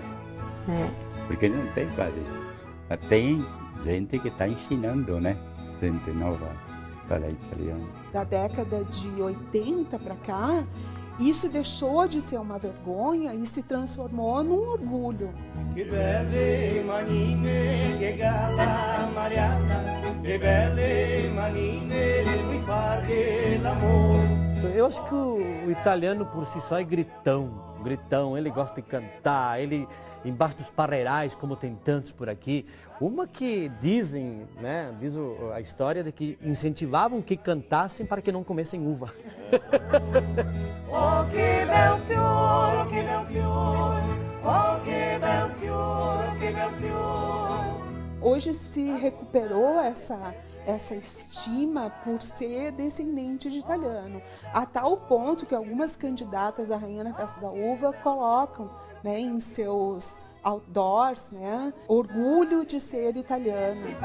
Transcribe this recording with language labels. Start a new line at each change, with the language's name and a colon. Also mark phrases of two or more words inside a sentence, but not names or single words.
Portuguese: Porque não tem quase. Tem gente que está ensinando, né? Gente nova a falar italiano. Da década de 80 para cá, isso deixou de ser uma vergonha e se transformou num orgulho.
Italian: Que belle manine, che gala Mariana, che belle manine, mi far l'amor.
Portuguese: Eu acho que o italiano por si só é gritão, ele gosta de cantar, ele embaixo dos parreirais, como tem tantos por aqui. Uma que dizem, né, diz a história de que incentivavam que cantassem para que não comessem uva.
Italian: Oh, que bel fiore, oh, que bel fiore, oh, que bel fiore, oh, que bel fiore.
Portuguese: Hoje se recuperou essa estima por ser descendente de italiano, a tal ponto que algumas candidatas à Rainha na Festa da Uva colocam, né, em seus outdoors, né, orgulho de ser italiano.